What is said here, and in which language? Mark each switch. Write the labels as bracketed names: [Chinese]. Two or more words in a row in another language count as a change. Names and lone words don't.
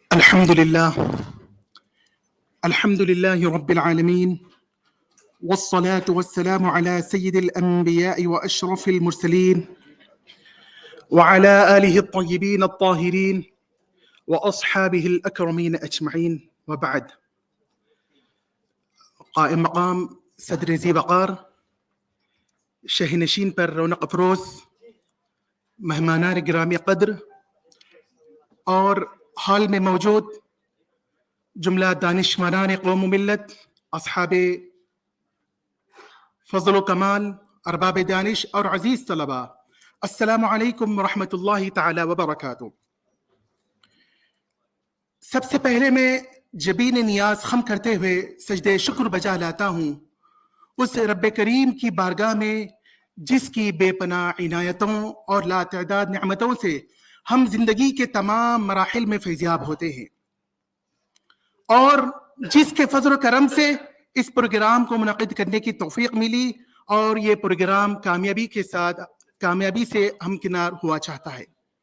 [Arabic] الحمد لله رب العالمين والصلاة والسلام على سيد الأنبياء وأشرف المرسلين وعلى آله الطيبين الطاهرين وأصحابه الأكرمين أجمعين وبعد. [Urdu] قائم مقام صدر ذی وقار، شہ نشین پر رونق افروز، مہمانان گرامی قدر اور حال میں موجود جملہ دانشوران قوم و ملت، اصحاب فضل و کمال، ارباب دانش اور عزیز طلباء، [Arabic] السلام علیکم ورحمۃ اللہ تعالی وبرکاتہ. [Urdu] سب سے پہلے میں جبین نیاز خم کرتے ہوئے سجدے شکر بجا لاتا ہوں اس رب کریم کی بارگاہ میں جس کی بے پناہ عنایتوں اور لاتعداد نعمتوں سے ہم زندگی کے تمام مراحل میں فیضیاب ہوتے ہیں، اور جس کے فضل و کرم سے اس پروگرام کو منعقد کرنے کی توفیق ملی اور یہ پروگرام کامیابی سے ہمکنار ہوا چاہتا ہے.